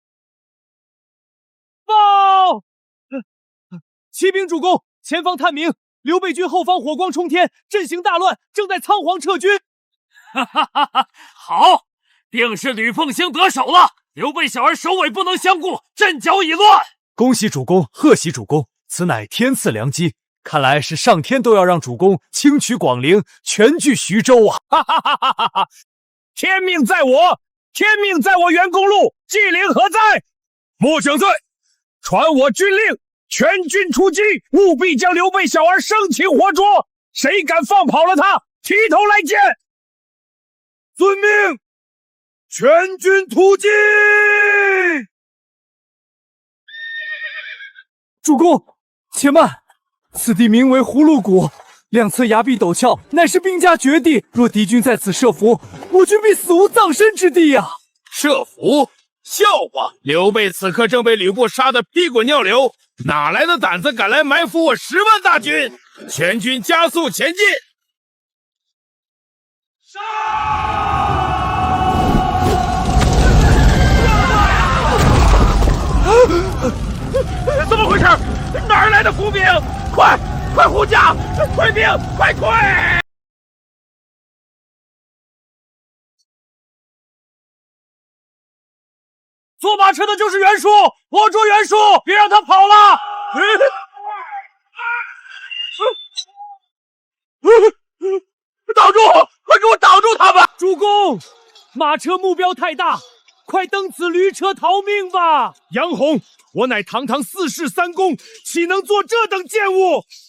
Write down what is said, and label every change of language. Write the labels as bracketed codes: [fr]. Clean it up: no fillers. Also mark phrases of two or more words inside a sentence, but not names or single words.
[zh] 啟稟主公，前方探明， 刘備軍後方火光衝天，陣型大亂，正在倉皇撤軍。哈哈哈哈！好，定是呂奉興得手了。劉備小兒首尾不能相顧，陣腳已亂。恭喜主公，賀喜主公，此乃天賜良機。看來是上天都要讓主公輕取廣陵，全據徐州啊！哈哈哈哈哈哈！天命在我，天命在我，袁公路，纪灵何在？末将在，傳我軍令，全軍出擊，務必將劉備小兒生擒活捉。誰敢放跑了他，提頭來見。遵命，全軍突擊！主公，且慢。此地名為葫蘆谷，兩側崖壁陡峭，乃是兵家絕地。若敵軍在此設伏，我軍必死無葬身之地呀！設伏？笑話！劉備此刻正被呂布殺得屁滾尿流，哪來的膽子敢來埋伏我10萬大軍？全軍加速前進！怎么回事？哪儿来的伏兵？快护驾！快兵！快！坐马车的就是袁术，握住袁术，別讓他跑了！擋住！快給我擋住他們！主公，馬車目標太大，快登此驢車逃命吧！楊鴻，我乃堂堂4世3公，豈能做這等賤物？